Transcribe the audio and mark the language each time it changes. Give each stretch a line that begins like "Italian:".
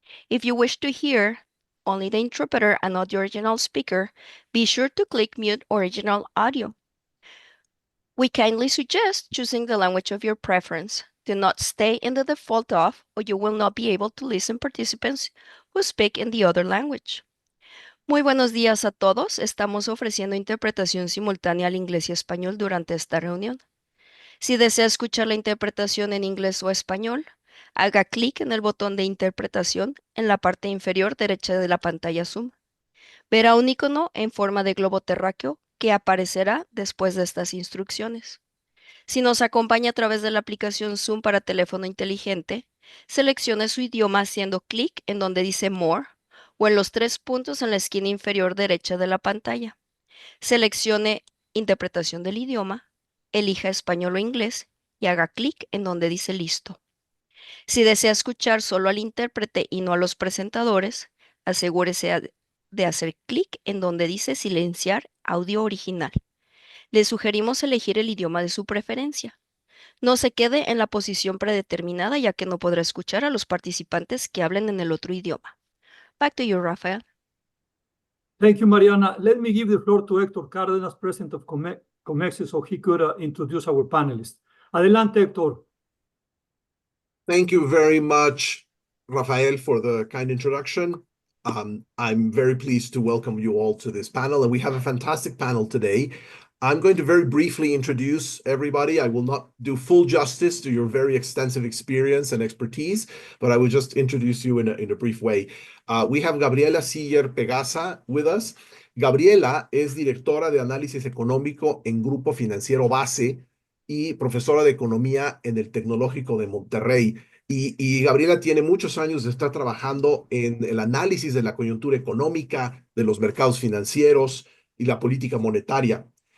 English: If you wish to hear only the interpreter and not the original speaker, be sure to click Mute Original Audio. We kindly suggest choosing the language of your preference. Do not stay in the default off, or you will not be able to listen participants who speak in the other language.
Spanish: Muy buenos días a todos. Estamos ofreciendo interpretación simultánea al inglés y español durante esta reunión. Si desea escuchar la interpretación en inglés o español, haga clic en el botón de interpretación en la parte inferior derecha de la pantalla Zoom. Verá un icono en forma de globo terráqueo que aparecerá después de estas instrucciones. Si nos acompaña a través de la aplicación Zoom para teléfono inteligente, seleccione su idioma haciendo clic en donde dice More o en los tres puntos en la esquina inferior derecha de la pantalla. Seleccione Interpretación del idioma, elija español o inglés y haga clic en donde dice Listo. Si desea escuchar solo al intérprete y no a los presentadores, asegúrese de hacer clic en donde dice Silenciar audio original. Le sugerimos elegir el idioma de su preferencia. No se quede en la posición predeterminada, ya que no podrá escuchar a los participantes que hablen en el otro idioma.
English: Back to you, Rafael. Thank you, Mariana. Let me give the floor to Héctor Cárdenas, president of Comexi, so he could introduce our panelists.
Spanish: Adelante, Héctor.
English: Thank you very much, Rafael, for the kind introduction. I'm very pleased to welcome you all to this panel, and we have a fantastic panel today. I'm going to very briefly introduce everybody. I will not do full justice to your very extensive experience and expertise, but I will just introduce you in a brief way. We have Gabriela Siller Pegaza with us.
Spanish: Gabriela es directora de análisis económico en Grupo Financiero Base y profesora de economía en el Tecnológico de Monterrey. Y Gabriela tiene muchos años de estar trabajando en el análisis de la coyuntura económica, de los mercados financieros y la política monetaria.